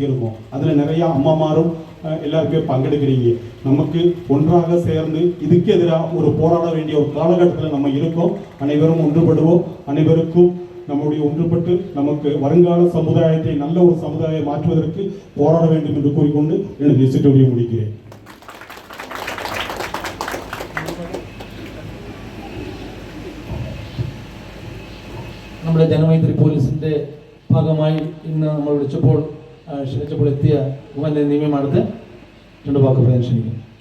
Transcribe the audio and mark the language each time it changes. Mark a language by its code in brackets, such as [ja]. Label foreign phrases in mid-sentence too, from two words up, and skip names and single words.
[ta] அதில் நிறையா அம்மாமாரும் எல்லாருக்கும் பங்கெடுக்கிறீங்க. நமக்கு ஒன்றாக சேர்ந்து இதுக்கு எதிராக ஒரு போராட வேண்டிய ஒரு காலகட்டத்தில் நம்ம இருக்கோம். அனைவரும் ஒன்றுபடுவோம். அனைவருக்கும் நம்முடைய ஒன்றுபட்டு நமக்கு வருங்கால சமுதாயத்தை நல்ல ஒரு சமுதாயம் மாற்றுவதற்கு போராட வேண்டும் என்று கூறிக்கொண்டு எனது சிற்றுரையை முடிக்கிறேன். [ml] നമ്മുടെ ജനമൈത്രി പോലീസിൻ്റെ ഭാഗമായി ഇന്ന് നമ്മൾ ക്ഷണിച്ചപ്പോൾ എത്തിയ ഉമ്മൻ്റെ നിയമമാണത്. രണ്ട് വാക്ക് പറയാൻ ക്ഷണിക്കുന്നു.